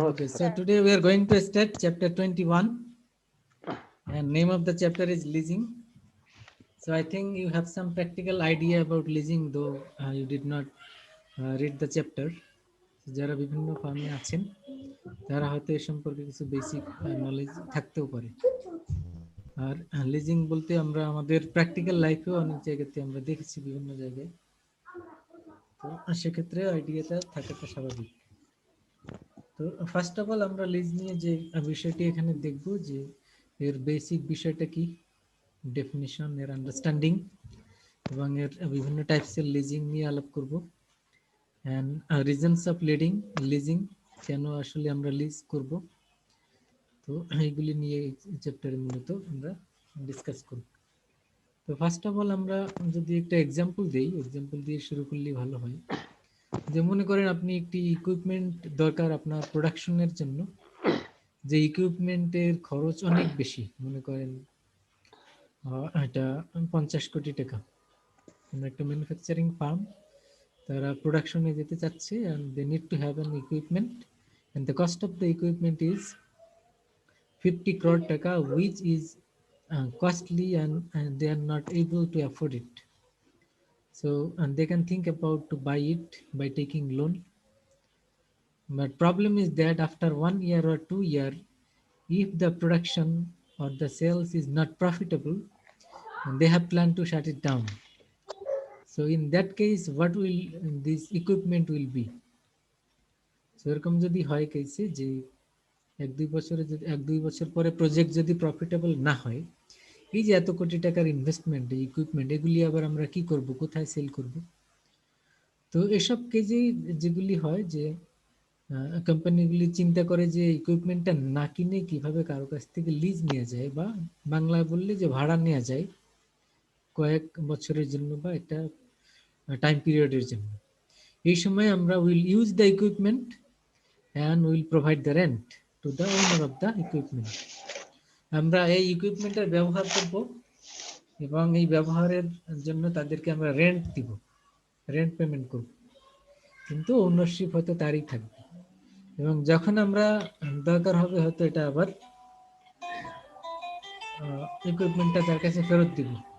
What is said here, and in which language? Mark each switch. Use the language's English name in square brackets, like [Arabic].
[English] Okay, so today we are going to start chapter 21 and name of the chapter is leasing. So I think you have some practical idea about leasing, though you did not read the chapter. [Bangla] যারা বিভিন্ন ফার্মে আছেন তারা হয়তো এই সম্পর্কে কিছু basic knowledge থাকতেও পারে। আর লিজিং বলতে আমরা আমাদের প্র্যাকটিক্যাল লাইফেও অনেক জায়গাতে আমরা দেখেছি বিভিন্ন জায়গায়, তো সেক্ষেত্রে আইডিয়াটা থাকাটা স্বাভাবিক। তো [English] first of all [Bangla] আমরা লিজ নিয়ে যে বিষয়টি এখানে দেখব যে এর বেসিক বিষয়টা কি, ডেফিনিশন, এর আন্ডারস্ট্যান্ডিং এবং এর বিভিন্ন টাইপসের লিজিং নিয়ে আলাপ করব। [English] and reasons of leasing, [Bangla] কেন আসলে আমরা লিজ করব, তো এইগুলি নিয়ে এই চ্যাপ্টারে মূলত আমরা ডিসকাস করব। তো [English] first of all [Bangla] আমরা যদি একটা এক্সাম্পল দিই, এক্সাম্পল দিয়ে শুরু করলে ভালো হয়। যে মনে করেন আপনি একটি ইকুইপমেন্ট দরকার আপনার প্রোডাকশনের জন্য, যে ইকুইপমেন্টের খরচ অনেক বেশি, মনে করেন এটা 50 কোটি টাকা। একটা ম্যানুফ্যাকচারিং ফার্ম, তারা প্রোডাকশনে যেতে চাচ্ছে [English] and they need to have an equipment and the cost of the equipment is 50 crore টাকা, which is costly and they are not able to afford it. So and they can think about to buy it by taking loan. But problem is that after 1 year or 2 year, if the production or the sales is not profitable, they have planned to shut it down. So in that case, what will this equipment will be? [Bangla] So এরকম যদি হয় কেসে যে 1-2 বছর পরে project যদি profitable না হয়, এই যে এত কোটি টাকার ইনভেস্টমেন্ট, এই ইকুইপমেন্ট, এগুলি আবার আমরা কি করব, কোথায় সেল করব? তো এসব কেজে যেগুলি হয় যে কোম্পানিগুলি চিন্তা করে যে ইকুইপমেন্টটা না কিনে কিভাবে কারো কাছ থেকে লিজ নেওয়া যায়, বা বাংলায় বললে যে ভাড়া নেওয়া যায় কয়েক বছরের জন্য বা একটা টাইম পিরিয়ডের জন্য। এই সময় আমরা [English] Will use the equipment and will provide the rent to the owner of the equipment. [Bangla] আমরা এই ইকুইপমেন্টের ব্যবহার করব এবং এই ব্যবহারের জন্য তাদেরকে আমরা রেন্ট দিব, রেন্ট পেমেন্ট করব, কিন্তু ওনারশিপ হয়তো তারই থাকবে। এবং যখন আমরা দরকার হবে হয়তো এটা আবার ইকুইপমেন্টটা তার কাছে ফেরত দিব।